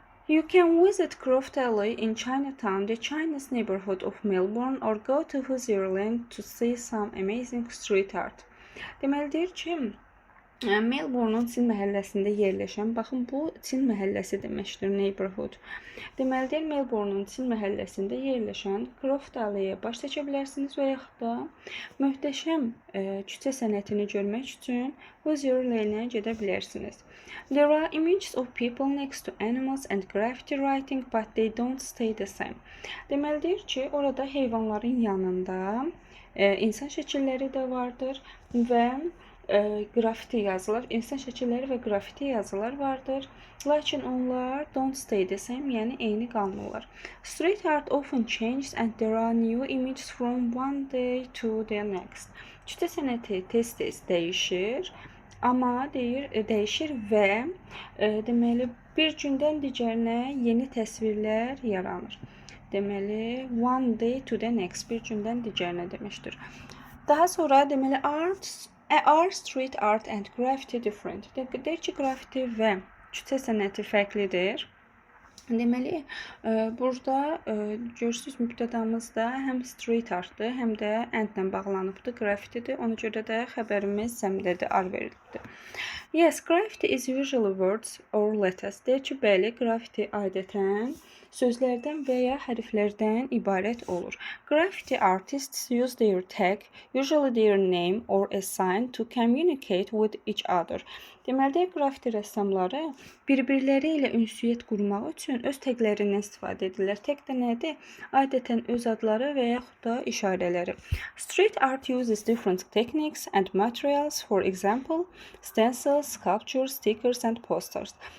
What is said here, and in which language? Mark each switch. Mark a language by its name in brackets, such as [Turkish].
[English] You can visit Croft Alley in Chinatown, the Chinese neighborhood of Melbourne, or go to Hoosier to some amazing street art. [Azerbaijani] Deməlidir ki, Melbourne'un Çin məhəlləsində yerləşən, baxın bu Çin məhəlləsi deməkdir, neighborhood. Deməlidir, Melbourne'un Çin məhəlləsində yerləşən Croft Alley-yə baş çəkə bilərsiniz və yaxud da möhtəşəm küçə sənətini görmək üçün Hoosier Lane'ə gedə bilərsiniz. [English] There are images of people next to animals and graffiti writing, but they don't stay the same. [Azerbaijani] Deməlidir ki, orada heyvanların yanında insan şəkilləri də vardır və grafiti yazılar, insan şəkilləri və grafiti yazılar vardır. Lakin onlar [English] don't stay the same, [Azerbaijani] yəni eyni qalmırlar. [English] Street art often changes and there are new images from one day to the next. [Azerbaijani] Küçə sənəti tez-tez dəyişir, amma dəyişir və deməli bir gündən digərinə yeni təsvirlər yaranır. Deməli [English] one day to the next, [Azerbaijani] bir gündən digərinə deməkdir. Daha sonra deməli [English] Are street art and graffiti different? [Azerbaijani] Deyir ki, graffiti və küçə sənəti fərqlidir. Deməli, burada görürsünüz mübtədamızda həm street artdır, həm də endlə bağlanıbdır, graffitidir. Ona görə də xəbərimiz zəmindədir, ar verilibdir. [English] Yes, graffiti is usually words or letters. [Azerbaijani] Deyir ki, bəli, graffiti adətən sözlərdən və ya hərflərdən ibarət olur. [English] Graffiti artists use their tag, usually their name or a sign to communicate with each other. [Azerbaijani] Deməli, graffiti rəssamları bir-birləri ilə ünsiyyət qurmaq üçün öz təqlərindən istifadə edirlər. Təq də nədir? Adətən öz adları və yaxud da işarələri. [English] Street art uses different techniques and materials, for example, stencils, sculptures, stickers and posters.